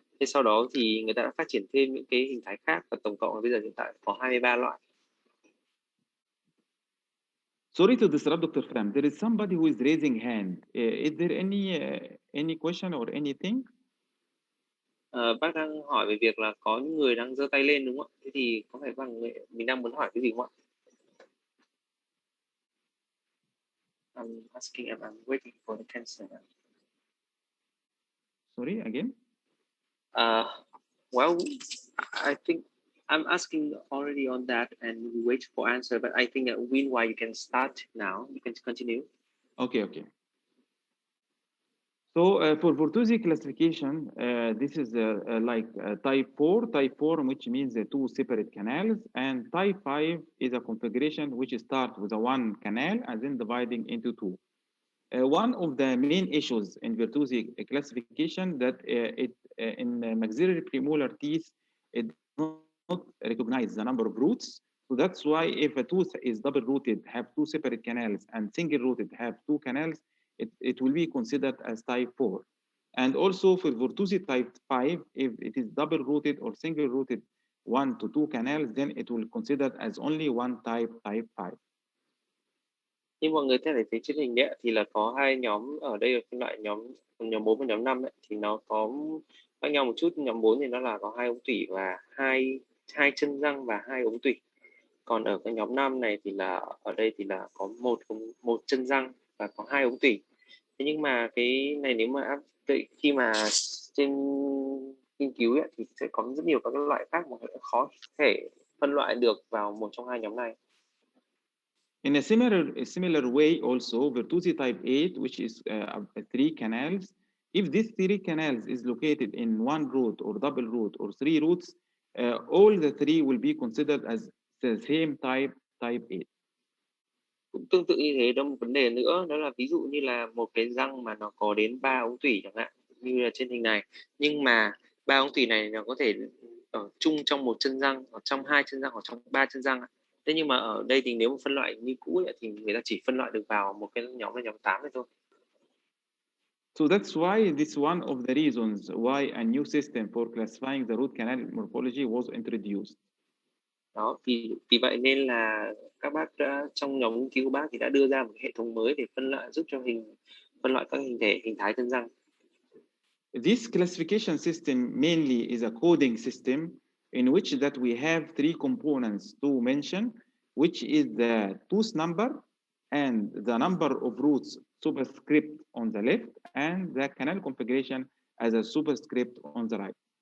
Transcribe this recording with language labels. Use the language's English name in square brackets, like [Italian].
[Vietnamese] Thế sau đó thì người ta đã phát triển thêm những cái hình thái khác và tổng cộng bây giờ hiện tại có 23 loại. [English] Sorry to disrupt, Dr. Fram. There is somebody who is raising hand. Is there any question or anything? [Vietnamese] Bác đang hỏi về việc là có những người đang giơ tay lên đúng không ạ? Thế thì có phải mình đang muốn hỏi cái gì không ạ? [English] I'm asking, I'm waiting for the answer. Sorry, again? Well, I think I'm asking already on that and we wait for answer, but I think meanwhile you can start now. You can continue. Okay. So for Bertuzzi classification, this is like type 4, which means 2 separate canals, and type 5 is a configuration which starts with a 1 canal and then dividing into 2. One of the main issues in Bertuzzi classification that in maxillary premolar teeth, it does not recognize the number of roots. So that's why if a tooth is double rooted, have 2 separate canals, and single rooted, have 2 canals, it will be considered as type 4. And also for Bertuzzi type 5, if it is double rooted or single rooted 1 to 2 canals, then it will considered as only one type 5. [Vietnamese] Như mọi người thấy trên hình đấy thì là có hai nhóm ở đây, là phân loại nhóm 4 và nhóm 5 ấy, thì nó có khác nhau một chút. Nhóm 4 thì nó là có 2 ống tủy và hai chân răng và 2 ống tủy. Còn ở cái nhóm 5 này thì là ở đây thì là có một chân răng và có 2 ống tủy. Thế nhưng mà cái này nếu mà khi mà trên nghiên cứu ấy, thì sẽ có rất nhiều các loại khác mà khó thể phân loại được vào một trong hai nhóm này. [English] In a similar way, also Bertuzzi type 8, which is 3 canals, if this 3 canals is located in 1 root or double root or 3 roots, all the 3 will be considered as the same type 8. [Vietnamese] Cũng tương tự như thế, đó một vấn đề nữa, đó là ví dụ như là một cái răng mà nó có đến 3 ống tủy chẳng hạn, như là trên hình này, nhưng mà 3 ống tủy này nó có thể ở chung trong một chân răng, hoặc trong 2 chân răng, hoặc trong 3 chân răng. Thế nhưng mà ở đây thì nếu mà phân loại như cũ ấy, thì người ta chỉ phân loại được vào một cái nhóm là nhóm 8 thôi. [English] So that's why this one of the reasons why a new system for classifying the root canal morphology was introduced. [Vietnamese] Đó, vì vậy nên là các bác trong nhóm nghiên cứu của bác thì đã đưa ra một hệ thống mới để giúp cho phân loại các hình thái chân răng. [English] This classification system mainly is a coding system in which that we have 3 components to mention, which is the tooth number and the number of roots superscript on the left and the canal configuration as a superscript on the right.